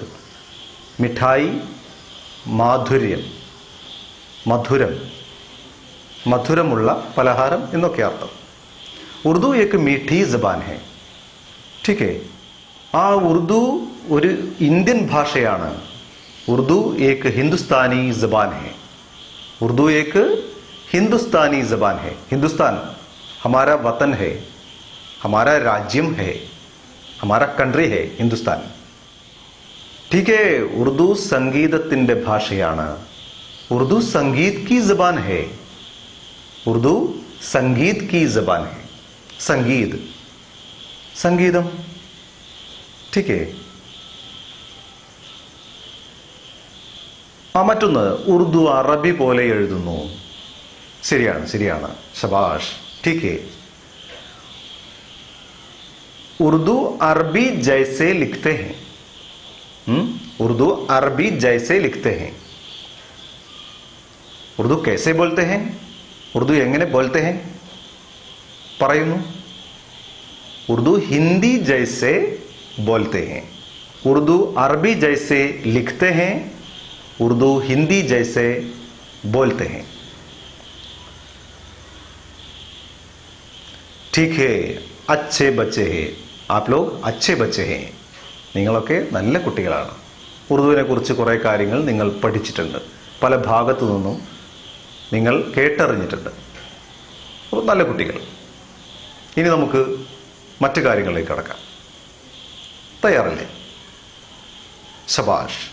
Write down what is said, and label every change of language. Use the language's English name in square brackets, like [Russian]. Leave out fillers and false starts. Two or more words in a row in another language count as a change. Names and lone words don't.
[Malayalam] മിഠായി മാധുര്യം, മധുരം, മധുരമുള്ള പലഹാരം എന്നൊക്കെ അർത്ഥം. [Hindi] उर्दू एक मीठी ज़बान है. ठीक है, [Malayalam] ആ ഉറുദു ഒരു ഇന്ത്യൻ ഭാഷയാണ്. [Hindi] उर्दू एक हिंदुस्तानी ज़बान है. उर्दू एक हिंदुस्तानी ज़बान है. हिंदुस्तान हमारा वतन है, हमारा राज्यम है, हमारा कंट्री है हिंदुस्तान. ठीक है. उर्दू [Malayalam] संगीतത്തിൻ്റെ ഭാഷയാണ്. [Hindi] उर्दू संगीत की ज़बान है. उर्दू संगीत की ज़बान है. संगीत, संगीतम. ठीक है. [Malayalam] മറ്റൊന്ന്, ഉറുദു അറബി പോലെ എഴുതുന്നു. [Hindi] ശരിയാണ്. शाबाश. ठीक है. उर्दू अरबी जैसे लिखते है. उर्दू अरबी जैसे लिखते है. ഉറുദു कैसे बोलते हैं? [Malayalam] ഉറുദു എങ്ങനെ [Hindi] बोलते हैं [Malayalam] പറയുന്നു. [Hindi] उर्दू हिंदी जैसे बोलते हैं. उर्दू अरबी जैसे लिखते हैं. उर्दू हिंदी जैसे बोलते हैं. ठीक है. अच्छे बच्चे हैं. आप लोग अच्छे बच्चे हैं. [Malayalam] നിങ്ങളൊക്കെ നല്ല കുട്ടികളാണ്. ഉറുദുവിനെ കുറിച്ച് കുറേ കാര്യങ്ങൾ നിങ്ങൾ പഠിച്ചിട്ടുണ്ട്. പല ഭാഗത്തു നിന്നും നിങ്ങൾ കേട്ടറിഞ്ഞിട്ടുണ്ട്. അപ്പോൾ നല്ല കുട്ടികൾ. ഇനി നമുക്ക് മറ്റു കാര്യങ്ങളിലേക്ക് കടക്കാം. തയ്യാറല്ലേ? ശബാഷ്.